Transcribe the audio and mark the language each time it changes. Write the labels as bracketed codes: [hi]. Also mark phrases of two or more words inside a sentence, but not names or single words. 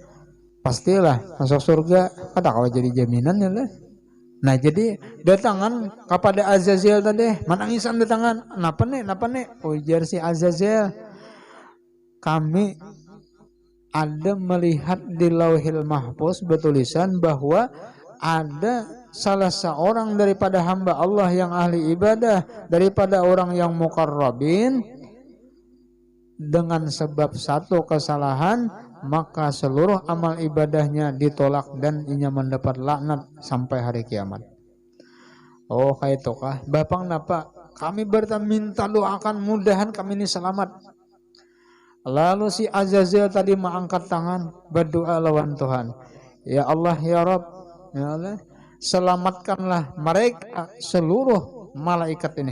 [bjn] Pastilah masuk surga kada kawa jadi jaminan ya lah. Nah jadi datangan kepada Azazel tadi, menangisan datangan, napa nih, ujar si [id] Azazel, kami ada melihat di Lauhil Mahfuz bertulisan bahwa ada salah seorang daripada hamba Allah yang ahli ibadah, daripada orang yang muqarrabin, dengan sebab satu kesalahan maka seluruh amal ibadahnya ditolak dan ia mendapat laknat sampai hari kiamat. [bjn] Oh kayak itu kah? Bapang napa? [id] Kami minta doakan mudahan kami ini selamat. [bjn] Lalu si Azazel tadi mengangkat tangan berdoa lawan Tuhan. [ar] Ya Allah ya Rabb, ya Allah, [id] selamatkanlah mereka seluruh malaikat ini.